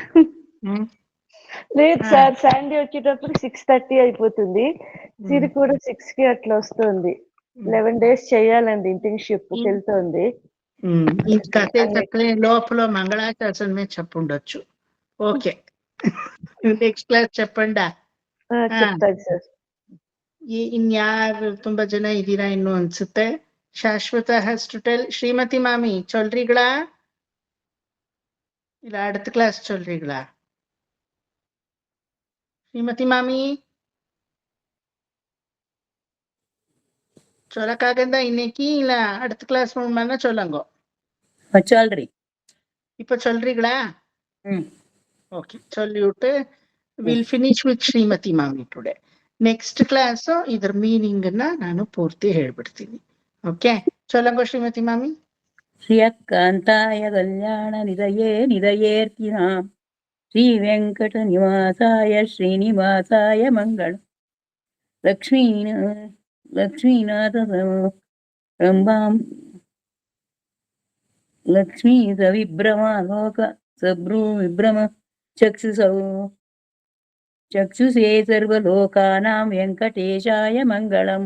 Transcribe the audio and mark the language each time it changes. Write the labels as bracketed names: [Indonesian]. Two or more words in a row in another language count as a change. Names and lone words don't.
[Telugu] లేదు సార్, శాండీ వచ్చేటప్పుడు 6:30 అయిపోతుంది, సిరి కూడా 6 కి అట్లా వస్తుంది. 11 days చేయాలండి, ఇంటర్న్షిప్ వెళ్తోంది. ఈ కథ చెప్పలే లోపల మంగళాశాసనమే చెప్పుండొచ్చు. ఓకే, [English] next class చెప్పండా? [Telugu] చెప్తాను సార్. [Kannada] ಇನ್ಯಾರು ತುಂಬಾ ಜನ ಇದ್ದೀರಾ ಇನ್ನು ಅನ್ಸುತ್ತೆ. [English] ಶಾಶ್ವತ has to tell. [Tamil] ಶ್ರೀಮತಿ ಮಾಮಿ சொல்றீங்களா? ಇಲ್ಲ அடுத்த ಕ್ಲಾಸ್ சொல்றீங்களா? ಶ್ರೀಮತಿ ಮಾಮಿ சொல்லக்காகந்தா இன்னைக்கு, இல்ல அடுத்த கிளாஸ் மூலமா சொல்லுங்க. சொல்றி இப்ப சொல்றீங்களா? ஓகே, சொல்லிவிட்டு [English] will finish with ಶ್ರೀಮತಿ ಮಾಮಿ today. next class [Kannada] ಇದರ ಮೀನಿಂಗ್ ನಾನು ಪೂರ್ತಿ ಹೇಳ್ಬಿಡ್ತೀನಿ. ಓಕೆ, [Tamil] ಚೊಲ್ಲಂಗೋ ಶ್ರೀಮತಿ ಮಾಮಿ. [Sanskrit] ಶ್ರೀಯಕಾಂತಾಯ ಕಲ್ಯಾಣ ನಿಧಯೇರ್ತಿನಾಂ ಶ್ರೀ ವೆಂಕಟ ನಿವಾಸಾಯ ಶ್ರೀನಿವಾಸಾಯ ಮಂಗಳ. ಲಕ್ಷ್ಮೀನಾಥ ರಂಭಾಂ ಲಕ್ಷ್ಮೀ ಸವಿಭ್ರಮ ಲೋಕ ಸಭ್ರೂ ವಿಭ್ರಮ ಚಕ್ಷುಷೇ ಸರ್ವಲೋಕಾನಾಂ ವೆಂಕಟೇಶಾಯ ಮಂಗಳಂ.